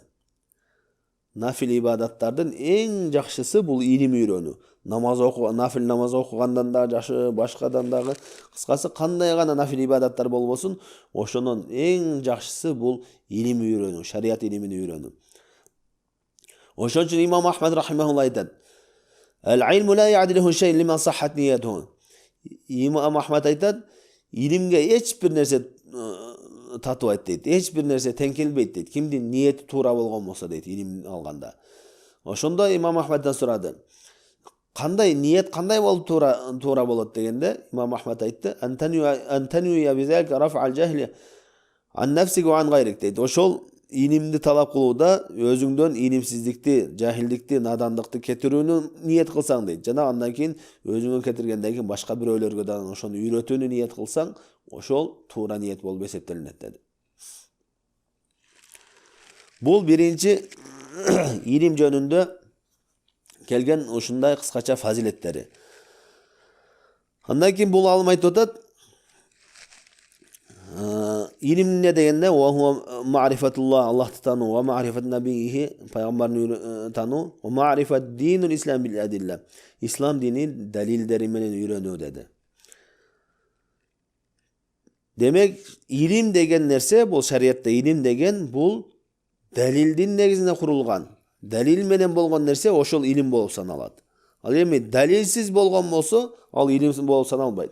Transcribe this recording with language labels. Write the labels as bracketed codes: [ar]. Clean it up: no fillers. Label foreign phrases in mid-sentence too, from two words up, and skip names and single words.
[ky] Нафил ибадаттардын эң жакшысы бул илим үйрөнүү. Намаз окуу, нафил намаз окугандан да жакшы, башкадан дагы, кыскасы кандай гана нафил ибадаттар болбосун, ошонун эң жакшысы бул илим үйрөнүү, шариат илимин үйрөнүү. Ошон үчүн Имам Ахмад рахимахуллах айтат: [ar] "العلم لا يعدله شيء لمن صحت نيته." [ky] Имам Ахмад айтат, илимге эч бир нерсе татыбайт дейт. Эч бир нерсе тең келбейт дейт. Кимдин ниети туура болгон болсо дейт илим алганда. Ошондо имам Ахмадтан сурады. Кандай ниет кандай болуп туура болот дегенде имам Ахмад айтты: [ar] "أن تنوي بذلك رفع الجهل عن نفسك وعن غيرك" [ky] дейт. Ошол илимди талап кылууда өзүңдөн илимсиздикти, жахилдикти, надандыкты кетирүүнү ниет кылсаң дейт. Жана андан кийин өзүңө кетиргенден кийин башка бирөөлөргө да ошону үйрөтүүнү ниет кылсаң, ошол туура ниет болуп эсептелинет деди. Бул биринчи илим жөнүндө келген ушундай кыскача фазилеттери. Андан кийин бул алым айтып атат, илим эмне дегенде ма'рифатуллах, Аллахты тануу, [ar] ومعرفة نبيه, [ky] пайгамбарын тануу, [ar] ومعرفة دين الإسلام بالأدلة. [ky] Ислам дини далилдери менен үйрөнүү деди. Демек, илим деген нерсе, бул шариатта илим деген бул далилдин негизинде курулган. Далил менен болгон нерсе ошол илим болуп саналат. Ал эми далилсиз болгон болсо, ал илим болуп саналбайт.